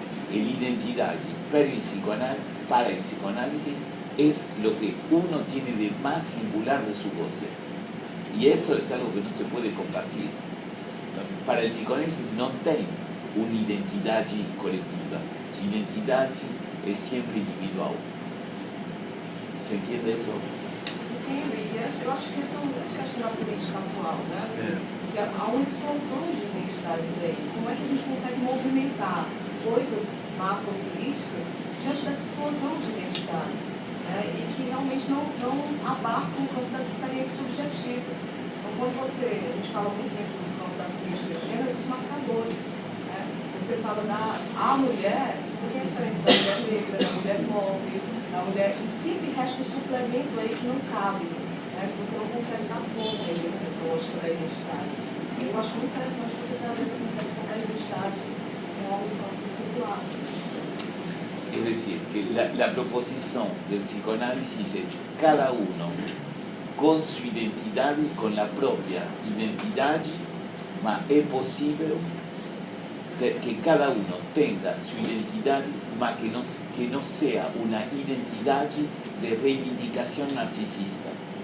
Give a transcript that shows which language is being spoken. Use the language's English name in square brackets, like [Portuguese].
[Spanish] La identidad para el psicoanálisis es lo que uno tiene de más singular de su goce. Y eso es algo que no se puede compartir. Para el psicoanálisis no tiene una identidad colectiva. La identidad es siempre individual. ¿Se entiende eso? [Portuguese] Entendo, e eu acho que essa é uma grande questão da política atual, né? Assim, que há uma explosão de identidades aí. Como é que a gente consegue movimentar coisas macropolíticas diante dessa explosão de identidades, né? E que realmente não abarcam o campo das experiências subjetivas. Então, quando a gente fala muito dentro do campo das políticas de gênero, dos marcadores, né? Você fala a mulher, você tem a experiência da mulher negra, da mulher pobre, da mulher, e sempre resta um suplemento aí que não cabe, né? Que você não consegue dar conta aí dessa lógica da identidade. Eu acho muito interessante você trazer essa concepção da identidade em algo do campo circular. [Spanish] Es decir, que la proposición del psicoanálisis es cada uno con su identidad y con la propia identidad, mas es posible que cada uno tenga su identidad, mas que no sea una identidad de reivindicación narcisista.